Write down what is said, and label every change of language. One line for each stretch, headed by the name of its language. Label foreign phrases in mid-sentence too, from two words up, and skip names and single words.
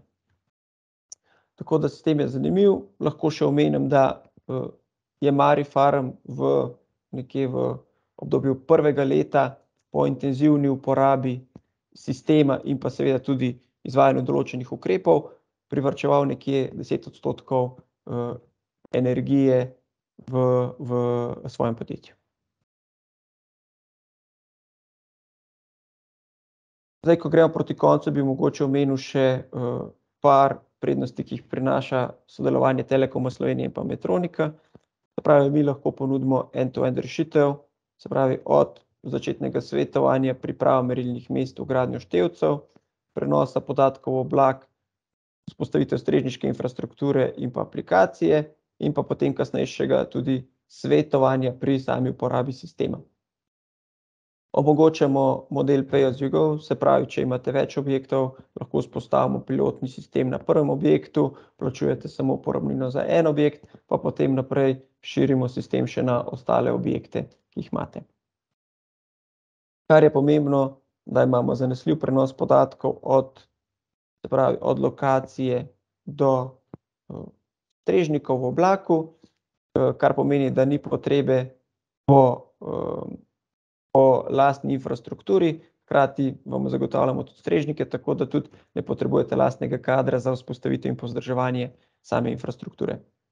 Slovenian: Tako da sistem je zanimiv, lahko še omenim, da je Marifarm nekje v obdobju prvega leta po intenzivni uporabi sistema in pa seveda tudi izvajanju določenih ukrepov privarčeval nekje 10% energije v svojem podjetju. Zdaj, ko gremo proti koncu, bi mogoče omenil še par prednosti, ki jih prinaša sodelovanje Telekoma Slovenije in pa Metronika. Se pravi, mi lahko ponudimo
English: end-to-end
Slovenian: rešitev, se pravi, od začetnega svetovanja, priprava merilnih mest, vgradnjo števcev, prenosa podatkov v oblak, vzpostavitev strežniške infrastrukture in pa aplikacije in pa potem kasnejšega tudi svetovanja pri sami uporabi sistema. Omogočamo model
English: pay as you go,
Slovenian: se pravi, če imate več objektov, lahko vzpostavimo pilotni sistem na prvem objektu, plačujete samo uporabnino za en objekt, pa potem naprej širimo sistem še na ostale objekte, ki jih imate. Kar je pomembno, da imamo zanesljiv prenos podatkov od lokacije do strežnikov v oblaku, kar pomeni, da ni potrebe po lastni infrastrukturi, hkrati vam zagotavljamo tudi strežnike, tako da tudi ne potrebujete lastnega kadra za vzpostavitev in vzdrževanje same infrastrukture.